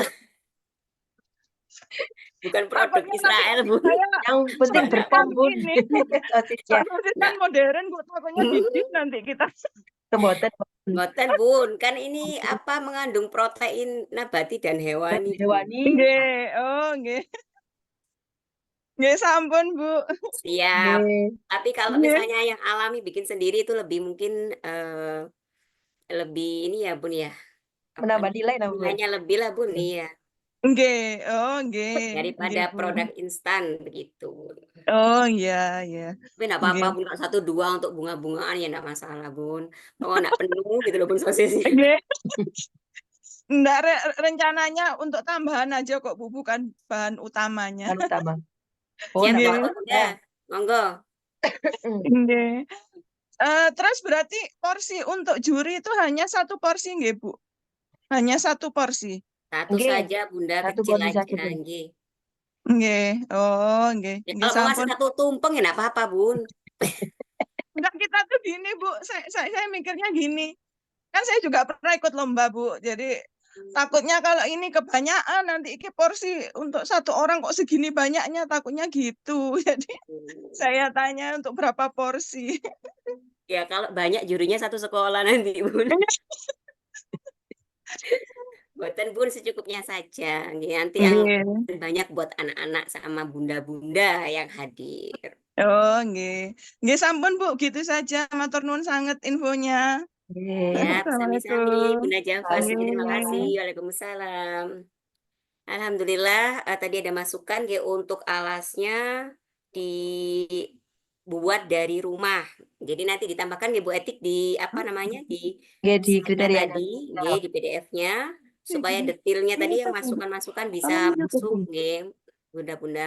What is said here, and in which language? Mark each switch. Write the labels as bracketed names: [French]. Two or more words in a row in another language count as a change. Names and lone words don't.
[Indonesian] Israel, bukan produk Takutnya nanti Israel, Bun. saya Yang penting soalnya berpom kan Bun. ini Sosisnya. sosis kan Nah, modern Bu, takutnya didit nanti kita. [Javanese] Kemoten [Indonesian] Ngoten Bun, kan ini apa mengandung protein nabati dan dan hewani, Bun. hewani. [Javanese] Nggih, oh nggih. Nggih sampun Bu. [Indonesian] Siap. [Javanese] Nggih. [Indonesian] Tapi kalau [Javanese] Nggih. [Indonesian] misalnya yang alami bikin sendiri itu lebih mungkin lebih ini ya Bun ya. Apa Menambah nilai nah Bu. nilainya lebih lah Bun, iya. [Javanese] Nggih, oh nggih. [Indonesian] Daripada [Javanese] Nggih Bu. [Indonesian] produk instan begitu. Oh iya, iya. Tapi enggak [Javanese] Nggih. [Indonesian] apa-apa Bun, kalau 1-2 untuk bunga-bungaan ya enggak masalah Bun. Kalau enggak penuh gitu loh Bun sosisnya. [Javanese] Nggih. [Indonesian] Nggak, rencananya untuk tambahan aja kok Bu, bukan bahan utamanya. Kan utama. Oh, Siap enggak ya apa-apa. Bunda. Monggo. [Javanese] Nggih. [Indonesian] Terus berarti porsi untuk juri itu hanya 1 porsi nggih Bu? Hanya 1 porsi? Satu [Javanese] Nggih. [Indonesian] saja Bunda, Satu kecil porsi saja aja, Bu. [Javanese] nggih. Nggih. Oh, nggih. [Indonesian] Ya, [Javanese] Nggih [Indonesian] kalau mau ngasih [Javanese] sampun. [Indonesian] 1 tumpeng ya enggak apa-apa Bun. Enggak, kita tuh gini Bu, saya mikirnya gini. Kan saya juga pernah ikut lomba Bu. Jadi takutnya kalau ini kebanyakan nanti iki porsi untuk 1 orang kok segini banyaknya, takutnya gitu. Jadi saya tanya untuk berapa porsi. Ya kalau banyak jurinya 1 sekolah nanti Bun. Buatan Bun secukupnya saja. Nanti yang Nggih. banyak buat anak-anak sama bunda-bunda yang hadir. Oh, nggih. Nggih sampun Bu, gitu saja. [Javanese] Matur nuwun sanget infonya. Nggih. Ya, sami-sami [Indonesian] Assalamualaikum. Bunda Jafas. Terima kasih. [Javanese] Nggih. [Indonesian] Waalaikumsalam. Alhamdulillah tadi ada masukan ya untuk alasnya dibuat dari rumah. Jadi nanti ditambahkan ya Bu Etik di apa namanya di [Javanese] Nggih di [Indonesian] slide-nya kriteria. tadi, nggih, di PDF-nya supaya detailnya tadi yang masukan-masukan bisa masuk nggih, Bunda-bunda.